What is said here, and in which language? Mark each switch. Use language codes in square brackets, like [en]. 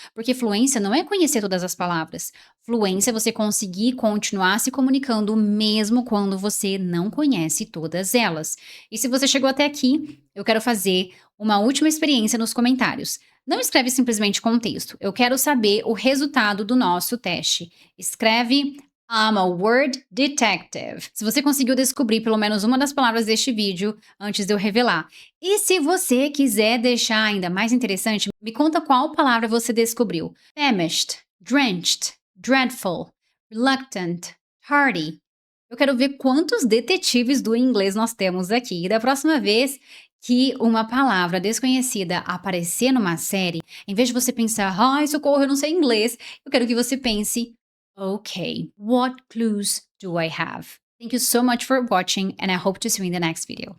[pt] Porque fluência não é conhecer todas as palavras. Fluência é você conseguir continuar se comunicando mesmo quando você não conhece todas elas. E se você chegou até aqui, eu quero fazer uma última experiência nos comentários. Não escreve simplesmente com texto. Eu quero saber o resultado do nosso teste. Escreve [en] I'm a word detective. [pt] Se você conseguiu descobrir pelo menos uma das palavras deste vídeo antes de eu revelar. E se você quiser deixar ainda mais interessante, me conta qual palavra você descobriu. [en] Famished, drenched, dreadful, reluctant, tardy. [pt] Eu quero ver quantos detetives do inglês nós temos aqui. E da próxima vez que uma palavra desconhecida aparecer numa série, em vez de você pensar, ai, socorro, eu não sei inglês, eu quero que você pense, [en] okay, what clues do I have? Thank you so much for watching, and I hope to see you in the next video.